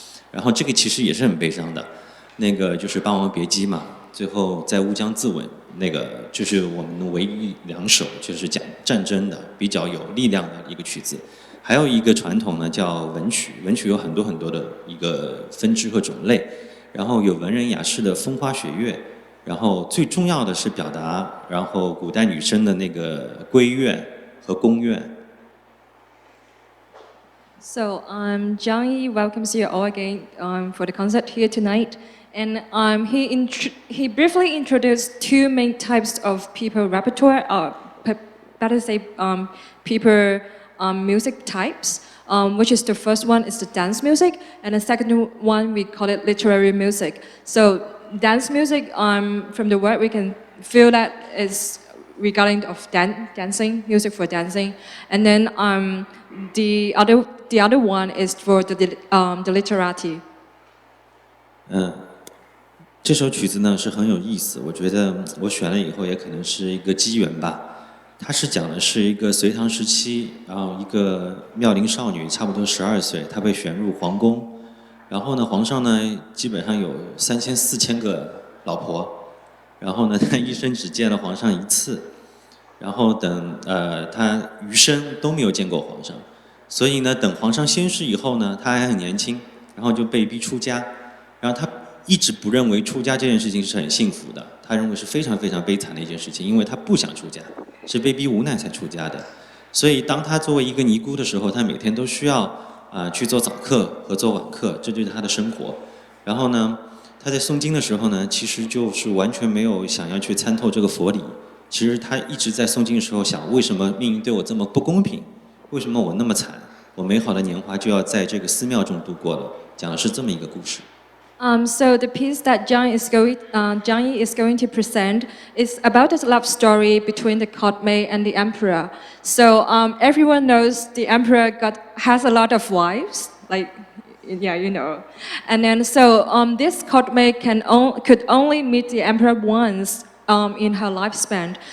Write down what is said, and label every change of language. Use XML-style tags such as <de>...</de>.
<zh>然后这个其实也是很悲伤的，那个就是《霸王别姬》嘛，最后在乌江自刎，那个就是我们唯一两首就是讲战争的比较有力量的一个曲子。还有一个传统呢叫文曲，文曲有很多很多的一个分支和种类。然后有文人雅士的风花雪月，然后最重要的是表达，然后古代女生的那个闺怨和宫怨。</zh> <en>So Zhang Yi welcomes you all again for the concert here tonight, and he briefly introduced two main types of people repertoire, better say people music types. Which is the first one is the dance music, and the second one we call it literary music. So dance music, from the word we can feel that is regarding of dancing, music for dancing, and then the other one is for the literati.</en> <zh>这首曲子呢是很有意思，我觉得我选了以后也可能是一个机缘吧。它是讲的是一个隋唐时期，然后一个妙龄少女，差不多12岁，她被选入皇宫，然后呢，皇上呢基本上有3000、4000个老婆，然后呢，她一生只见了皇上一次，然后等她余生都没有见过皇上，所以呢，等皇上仙逝以后呢，她还很年轻，然后就被逼出家，然后她一直不认为出家这件事情是很幸福的，她认为是非常非常悲惨的一件事情，因为她不想出家。是被逼无奈才出家的，所以当他作为一个尼姑的时候，他每天都需要去做早课和做晚课，这就是他的生活。然后呢，他在诵经的时候呢，其实就是完全没有想要去参透这个佛理。其实他一直在诵经的时候想，为什么命运对我这么不公平？为什么我那么惨？我美好的年华就要在这个寺庙中度过了。讲的是这么一个故事。</zh> <en>So the piece that Zhang Yi is going to present is about a love story between the courtmaid and the emperor. So everyone knows the emperor has a lot of wives, like yeah, you know. And then so this courtmaid could only meet the emperor once in her lifespan.</en>